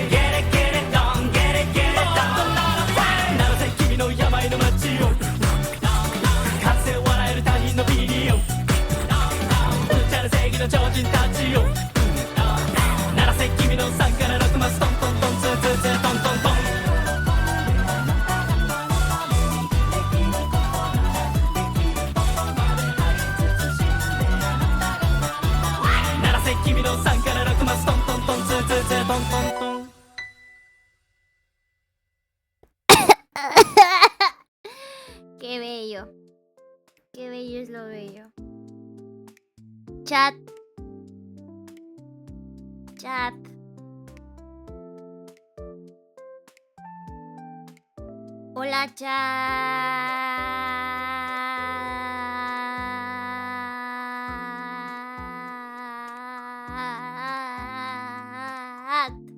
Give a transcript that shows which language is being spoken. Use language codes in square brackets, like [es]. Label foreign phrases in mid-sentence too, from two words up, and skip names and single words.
[ja] ゲレゲレドンゲレゲレドン鳴らせ君の病の街を風笑える他人のビデオ無茶な正義の超人たちを鳴らせ君の3から6マストントントンツーツーツートントントン鳴らせ君の3から6マストントントンツーツーツートントントン [es] Qué bello. Qué bello es lo bello. Chat. Chat. Hola, chat.